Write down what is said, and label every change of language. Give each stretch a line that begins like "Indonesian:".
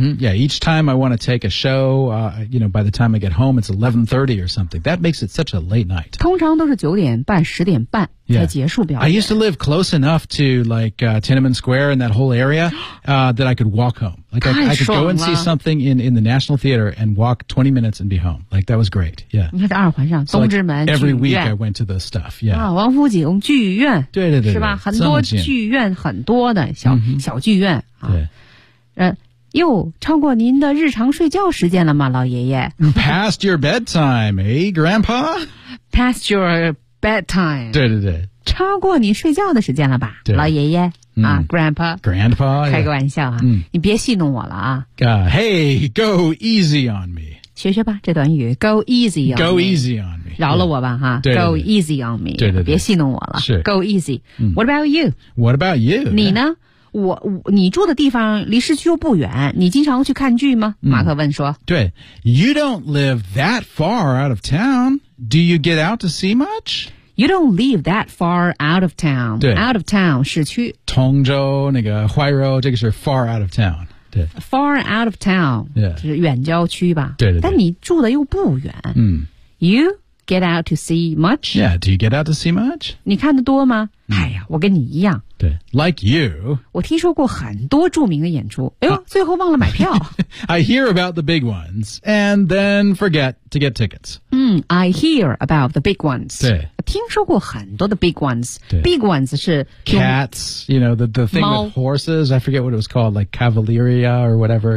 English: Yeah, each time I want to take a show, you know, by the time I get home, it's 11:30 or something. That makes it such a late night.
Chinese: 通常都是九点半、十点半才结束表演。
English: I used to live close enough to like Tiananmen Square and that whole area, that I could walk home. Like I could go and see something in the National Theater and walk 20 minutes and be home. Like that was great. Yeah.
Chinese: 你看这二环上，东直门剧院。
English: Every week I went to the stuff. Yeah.
Chinese: 啊，王府井剧院。对对对。是吧？很多剧院，很多的小剧院啊。对。哟，超过您的日常睡觉时间了吗，老爷爷
English: ？Past your bedtime, eh, Grandpa? Past your bedtime.
Chinese: 对对对。超过你睡觉的时间了吧，老爷爷。
English: 啊 ，Grandpa， Grandpa，
Chinese: 开个玩笑啊，你别戏弄我了啊。
English: Hey， go easy on me，
Chinese: 学学吧，这短语 ，
English: go easy， go easy on me，
Chinese: 饶了我吧哈 ，
English: go easy on me，
Chinese: 别戏弄我了 ，go easy。
English: What about you？ What about you？
Chinese: 你呢？你住的地方离市区又不远，你经常去看剧吗？马克问说。
English: 对 ，You don't live that far out of town. Do you get out to see much？ You don't live that far out of town. Out of town,
Chinese: 市区。通州那个怀柔，这个是
English: far out of town.
Chinese: 对。
English: Far out of town.
Chinese: 对。就是远郊区吧。对对对。但你住的又不远。嗯。
English: You get out to see much? Yeah, do you get out to see much?
Chinese: 你看得多吗？哎呀，我跟你一样。
English: 对。Like you.
Chinese: 我听说过很多著名的演出。哎呦，最后忘了买票。
English: I hear about the big ones, and then forget to get tickets. I hear about the big ones.
Chinese: 对。听说过很多的
English: big ones. Big ones
Chinese: 是
English: cats, you know, the thing with horses. I forget what it was called, like Cavalieria or whatever.